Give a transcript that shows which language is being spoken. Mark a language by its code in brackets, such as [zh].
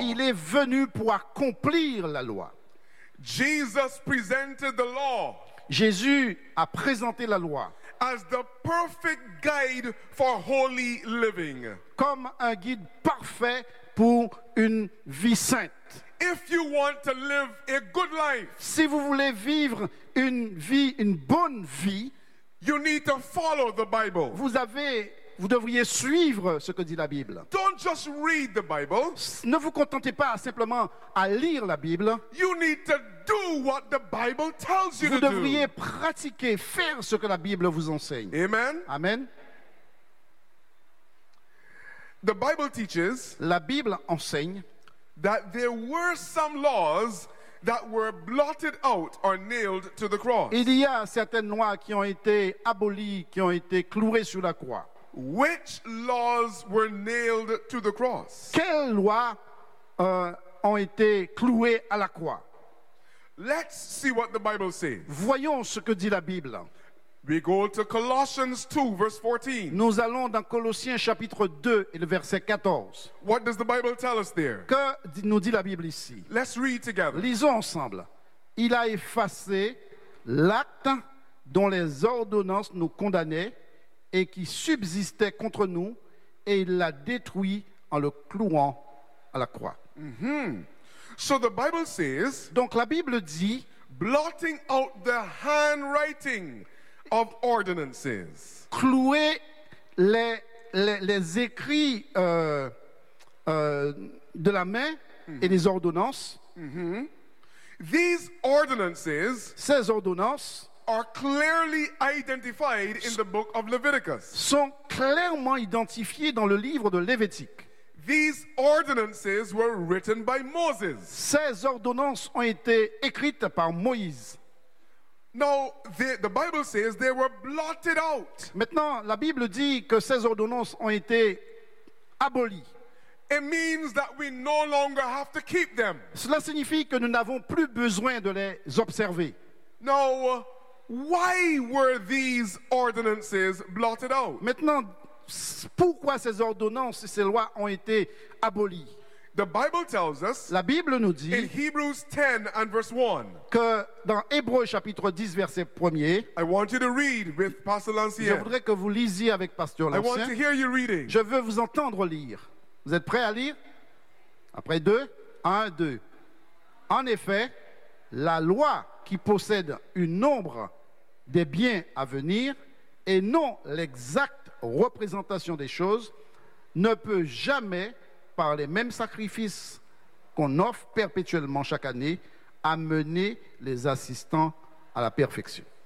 [fr] Il est venu pour accomplir la loi. [en] Jesus presented the law. [fr] Jésus a présenté la loi. [en] As the perfect guide for holy living. [fr] Comme un guide parfait pour une vie sainte. [en] If you want to live a good life, [fr] si vous voulez vivre une vie, une bonne vie, [en] you need to follow the Bible. [fr] Vous devriez suivre ce que dit la Bible. [en] Don't just read the Bible. [fr] Ne vous contentez pas simplement à lire la Bible. [en] You need to do what the Bible tells you to do. [fr] Vous devriez pratiquer, faire ce que la Bible vous enseigne. [en] Amen. [fr] Amen. [en] The Bible teaches, [fr] la Bible enseigne, [en] that there were some laws that were blotted out or nailed to the cross. [fr] Il y a certaines lois qui ont été abolies, qui ont été clouées sur la croix. [en] Which laws were nailed to the cross? [fr] Quelles lois ont été clouées à la croix? [en] Let's see what the Bible says. [fr] Voyons ce que dit la Bible. [en] We go to Colossians 2, verse 14. [fr] Nous allons dans Colossiens chapitre 2 et le verset 14. [en] What does the Bible tell us there? [fr] Que nous dit la Bible ici? [en] Let's read together. [fr] Lisons ensemble. Il a effacé l'acte dont les ordonnances nous condamnaient et qui subsistait contre nous, et il l'a détruit en le clouant à la croix. [en] Mm-hmm. So the Bible says, [fr] donc la Bible dit, [en] blotting out the handwriting of ordinances. [fr] Clouer les écrits de la main et les ordonnances. [en] Mm-hmm. These ordinances, [fr] ces ordonnances, [en] are clearly identified in the book of Leviticus. [fr] Sont clairement identifiées dans le livre de Lévitique. [en] These ordinances were written by Moses. [fr] Ces ordonnances ont été écrites par Moïse. [en] Now the Bible says they were blotted out. [fr] Maintenant, la Bible dit que ces ordonnances ont été abolies. [en] It means that we no longer have to keep them. [fr] Cela signifie que nous n'avons plus besoin de les observer. [en] Now, why were these ordinances blotted out? [fr] Maintenant, pourquoi ces ordonnances et ces lois ont été abolies? [en] The Bible tells us, [fr] la Bible nous dit, [en] in Hebrews 10 and verse 1, [fr] que dans Hébreux chapitre 10 verset 1er, [en] I want you to read with Pastor Lancien. [fr] Je voudrais que vous lisiez avec Pasteur Lancien. [en] I want to hear you reading. [fr] Je veux vous entendre lire. Vous êtes prêts à lire? Après 2, 1, 2. En effet, la loi qui possède une ombre des biens à venir et non l'exacte représentation des choses ne peut jamais, par les mêmes sacrifices qu'on offre perpétuellement chaque année, amener les assistants à la perfection.